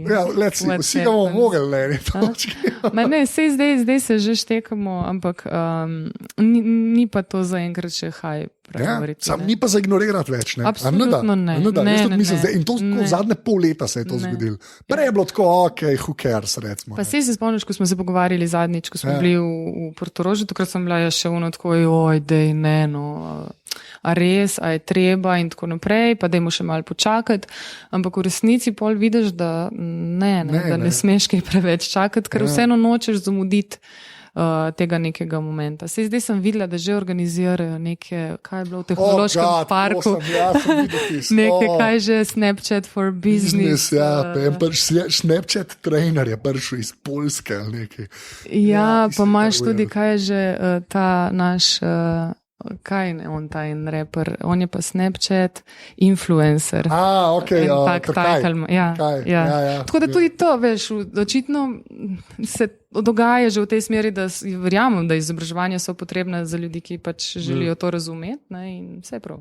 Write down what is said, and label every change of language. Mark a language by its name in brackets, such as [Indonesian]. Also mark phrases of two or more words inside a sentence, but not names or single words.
[Slovenian] Ja, vsi ga bomo mogli, ne, točki. Zdaj se že štekamo, ampak ni pa to zaenkrat še haj. Ja, sam ni pa za ignorirati več. Ne? Absolutno ne. In to zadnje pol leta se je to zgodilo. Prej je bilo tako, [English] who cares, [Slovenian] recimo. Pa se spomniš, ko smo se pogovarjali zadnjič, ko smo bili v Portorožu, takrat sem bila še tako, dej, ne, no, a res, a je treba in tako naprej, pa dajmo še malo počakati, ampak v resnici pol vidiš, da ne smeš kaj preveč čakati, ker vseeno nočeš zamuditi tega nekega momenta. Zdaj sem videla, da že organizirajo neke, kaj je bilo v tehnološkem parku, kaj že Snapchat [English] for business. [Slovenian] Snapchat trainer je prišel iz Poljske ali nekaj. Ja, pa imaš tudi, kaj je že ta naš kaj ne, on ta en reper, on je pa Snapchat influencer. Okay, Tako da tudi to, veš, očitno se dogaja že v tej smeri, da verjamem, da izobraževanja so potrebna za ljudi, ki pač želijo to razumeti, ne, in vse prav.